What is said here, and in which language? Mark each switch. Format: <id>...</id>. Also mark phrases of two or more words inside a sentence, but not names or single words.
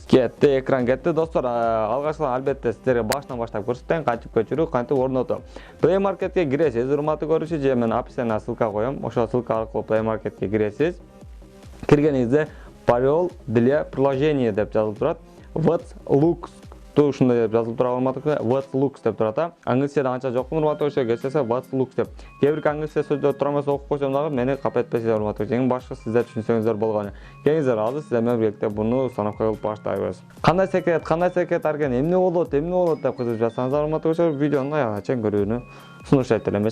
<ky>Кетти, экран кетти. Достор, алгачкыдан албетте сиздерге башынан баштап көрсөтөйүн, кантип көчүрүү, кантип орнотуу. Play Market'ке киресиз, урматтуу көрүүчү, же мен описанияга ссылка коём. Ошол ссылка аркылуу Play Market'ке киресиз. Киргениңизде</ky> <ru>пароль для приложения</ru> <ky>деп жазылып турат.</ky> <en>What's looks</en> <ky>ушундай деп жазылып турат, урматтуу көрүүчүлөр.</ky> <en>What's looks</en> <ky>деп турат. Англисчеде анча жокмун, урматтуу көрүүчүлөр, кетсе</ky> <en>What's looks</en> <ky>деп. Кээ бир англисче сөздөр тура эмес окуп койсом дагы мени капа этпесиңер, урматтуу көрүүчүлөр. Эң башкы сиздер түшүнсөңүздөр болгону. Келиңиздер, азыр сиздер менен биргеликте буну установка кылып баштайбыз. Кандай секрет арген, эмне болот деп кызыгып жатсаңыздар, урматтуу көрүүчүлөр, видеонун аягына чейин көрүүнү сунуштайт элем.</ky>